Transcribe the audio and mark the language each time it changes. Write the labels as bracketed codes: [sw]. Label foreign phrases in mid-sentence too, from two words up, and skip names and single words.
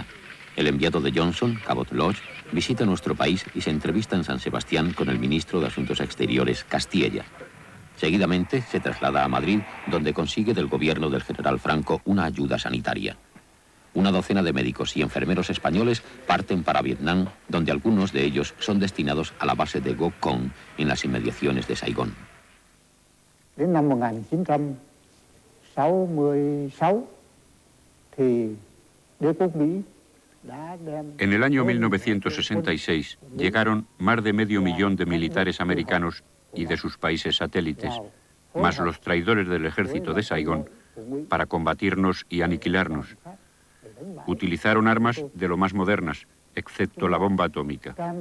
[es] El enviado de Johnson, Cabot Lodge, visita nuestro país y se entrevista en San Sebastián con el ministro de Asuntos Exteriores, Castilla. Seguidamente se traslada a Madrid, donde consigue del gobierno del general Franco una ayuda sanitaria. Una docena de médicos y enfermeros españoles parten para Vietnam, donde algunos de ellos son destinados a la base de Go Cong, en las inmediaciones de Saigón. [vi] Đến năm 1966 thì đế quốc Mỹ. [es] En el año 1966 llegaron más de medio millón de militares americanos y de sus países satélites, más los traidores del ejército de Saigón, para combatirnos y aniquilarnos. Utilizaron armas de lo más modernas, excepto la bomba atómica.